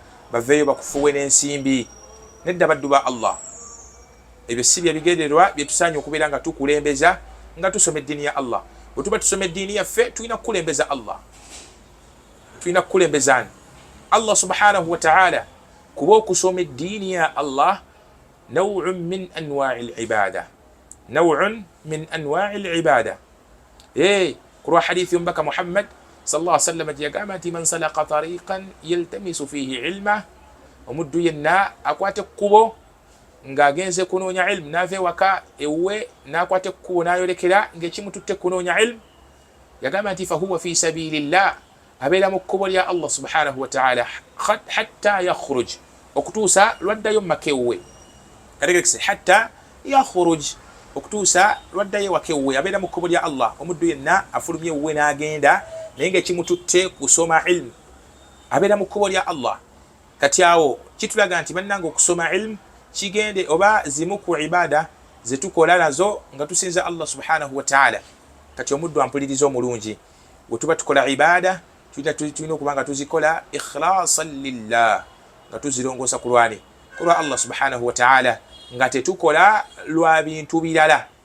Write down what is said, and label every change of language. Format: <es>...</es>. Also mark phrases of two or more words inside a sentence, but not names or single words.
<lg>baveeyo bakufuwe n'ensimbi nedda baddu ba Allah ebyo si bye bigendererwa bye tusaanye okubeera nga tukulembeza nga tusoma eddiini ya Allah bwe tuba tusoma eddiini yaffe tulina kukulembeza Allah tulina kukulembezani Allah</lg> <ar>سبحانه وتعالى</ar> <lg>kuba okusoma eddiini ya Allah</lg> <ar>نوع من أنواع العبادة نوع من أنواع العبادة</ar> <lg>kurwa hadithi mbaka Muhammad</lg> <ar>صلى الله عليه وسلم</ar> <lg>yagamba nti</lg> <ar>من سلك طريقا يلتمس فيه علما</ar> <lg>omuddu yenna akwate kkubo ng'agenze kunoonya ilmu naave waka ewe n'akwate kkubo n'ayolekera ng'ekimututte kunoonya ilmu yagamba nti</lg> <ar>فهو في سبيل الله</ar> <lg>abeera mu kkubo lya Allah</lg> <ar>سبحانه وتعالى حتى يخرج</ar> <lg>okutuusa lwaddayo mumaka ewuwe kategekise</lg> <ar>حتى يخرج</ar> <lg>okutuusa lwaddayo waka ewuwe abeera mu kkubo lya Allah omuddu yenna afulumye ewuwe n'agenda naye ng'ekimututte kusoma ilmu abeera mu kkubo lya Allah kati awo kitulaga nti bannange okusoma ilmu kigende oba zimu ku ibada zetukola nazo nga tusinza Allah</lg> <ar>سبحانه وتعالى</ar> <lg>kati omuddu ampuliriza omulungi bwe tuba tukola ibada tulina okuba nga tuzikola</lg> <ar>إخلاصا لله</ar> <lg>nga tuzirongoosa ku lwani kulwa Allah</lg> <ar>سبحانه وتعالى</ar> <lg>nga tetukola lwa bintu birala</lg>